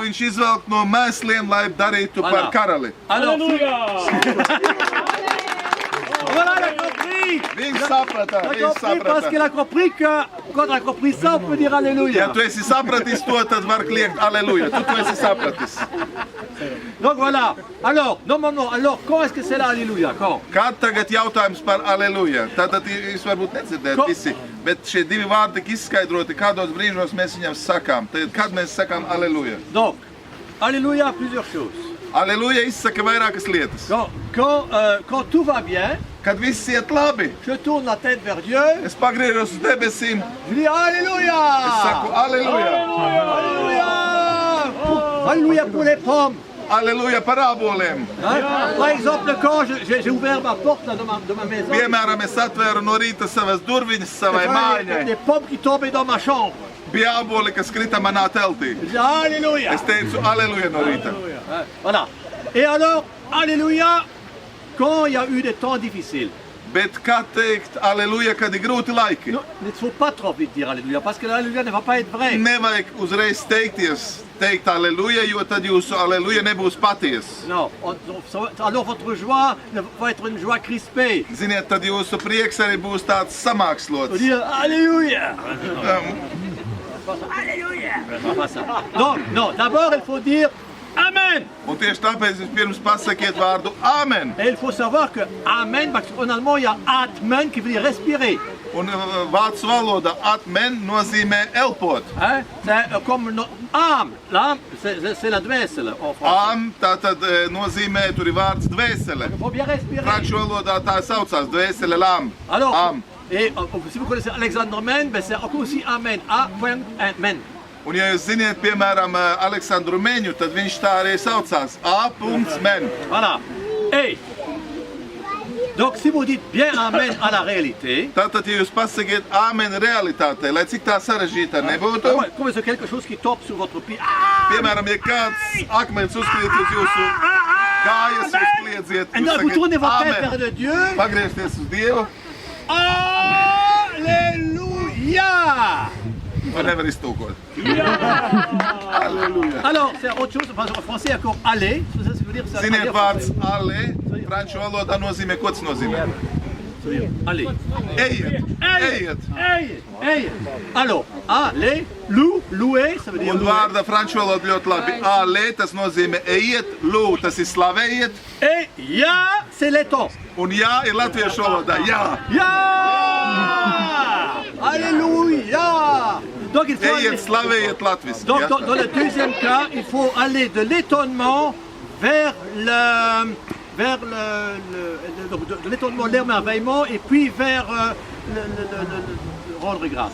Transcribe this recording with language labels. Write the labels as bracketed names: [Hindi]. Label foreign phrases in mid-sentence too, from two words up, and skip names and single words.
[Latvian] Viņš izvelk no mēsliem, lai darītu par karali. [French] Voilà, il a compris. [Latvian] Viņš saprata, [French] parce qu'il a compris que quand on a compris ça, on peut dire Alléluia. [Latvian] Ja tu esi sapratis to, tad var kliegt Alléluia. Tu esi sapratis. [French] Donc voilà. Alors, normalement, alors quand est-ce que c'est là Alléluia? Quand? [Latvian] Kad tagad jautājums par Alléluia? Tātad jūs varbūt nedzirdēt visi, bet šie divi vārdi tik izskaidroti, kādos brīžos mēs viņam sakām. Tad, kad mēs sakām Alléluia? [French] Donc, Alléluia a plusieurs choses. [Latvian] Alléluia izsaka vairākas lietas. [French] Quand tout va bien, [Latvian] kad viss iet labi, [French] je tourne la tête vers Dieu. [Latvian] Es pagriežos uz debesīm. [French] Je dis Alléluia. [Latvian] Es saku Alléluia. [French] Alléluia. Alléluia pour les pommes. [Latvian] Alléluia par āboliem. [French] Par exemple, quand j'ai ouvert ma porte là, de ma maison. [Latvian] Piemēram, es atvēru no rīta savas durviņas savai mājai. [French] Des pommes qui tombaient dans ma chambre. [Latvian] Bija āboli, kas krita manā teltī. Alléluia. Es teicu Alléluia no rīta. [French] Voilà. Et alors, Alléluia, quand il y a eu des temps difficiles. [Latvian] Bet kā teikt Alléluia, kad ir grūti laiki? [French] Il ne faut pas trop vite dire Alléluia, parce que l'Alléluia ne va pas être vrai. [Latvian] Nevajag uzreiz teikt Alléluia, jo tad jūsu Alléluia nebūs paties. [French] Non, alors votre joie va être une joie crispée. [Latvian] Ziniet, tad jūsu prieks arī būs tāds samākslots. [French] Faut dire Alléluia. Alléluia. Donc, non, d'abord il faut dire Amen. [Latvian] Un tieši tāpēc vispirms pasakiet vārdu Amen. [French] Et il faut savoir que Amen, parce qu'en allemand, il y a Atmen qui veut dire respirer. [Latvian] Un vācu valodā Atmen nozīmē elpot. [French] Hein? C'est comme âme. L'âme, c'est la dvēsele en français. [Latvian] Am tātad nozīmē, tur ir vārds dvēsele. [French] Il faut bien respirer. [Latvian] Franču valodā tā saucās, dvēsele lam. [French] Alors, Am. et si vous connaissez Alexandre Men, ben c'est encore aussi Amen. Amen. [Latvian] Un ja jūs ziniet, piemēram, Aleksandru Meņu, tad viņš tā arī saucās A.Men. [French] Voilà. Et donc, si vous dites bien Amen à la réalité, [Latvian] tātad, ja jūs pasakiet Amen realitātei, lai cik tā sarežģīta nebūtu, [French] comme c'est quelque chose qui tombe sur votre pied. [Latvian] Piemēram, ja kāds akmens uzkrīt uz jūsu kājas, jūs kliedziet, [French] Et donc, vous tournez votre tête vers le Dieu. [Latvian] Pagriezties uz Dievu. Alléluia! To nevar iztūkot. Alléluia. [French] Alors, c'est autre chose, parce qu'en français, il y a comme aller. Ça veut dire ça. [Latvian] Ziniet, vārds ale, franču valodā nozīmē, ko tas nozīmē? [French] Allez. [Latvian] Ejiet, ejiet. Ejiet. [French] Alors, aller, louer, ça veut dire [Latvian] Un vārda franču valodā ļoti labi. Ale, tas nozīmē ejiet, lū, tas ir slavējiet. [French] Et ja, c'est letton. [Latvian] Un jā ir latviešu valodā, jā. Jā! [French] Alléluia! Donc, il faut [Latvian] Ejiet, slavējiet latviski. [French] Donc, dans le deuxième cas, il faut aller de l'étonnement vers de l'étonnement, l'émerveillement, et puis vers rendre grâce.